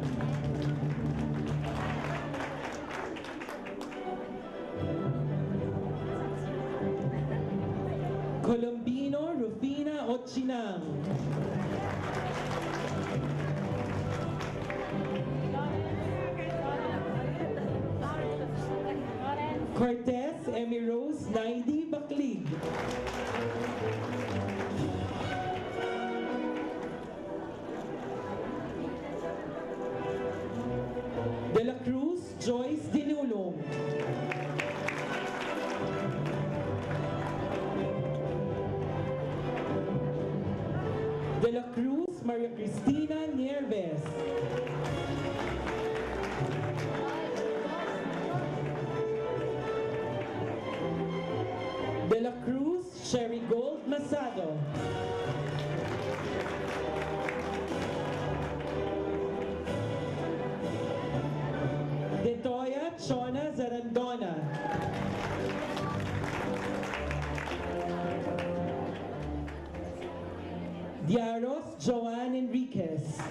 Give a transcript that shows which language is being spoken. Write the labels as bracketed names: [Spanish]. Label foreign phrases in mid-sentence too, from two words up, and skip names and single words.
[Filipino] Colombino Rufina Ochinang. Cortez Emmy Rose Naidi Baklig. De la Cruz Joyce Dinulong. De la Cruz Maria Cristina Nieves. De la Cruz Sherry Gold Masado. De Toya Chona Zarandona. Diaros Joan Enriquez.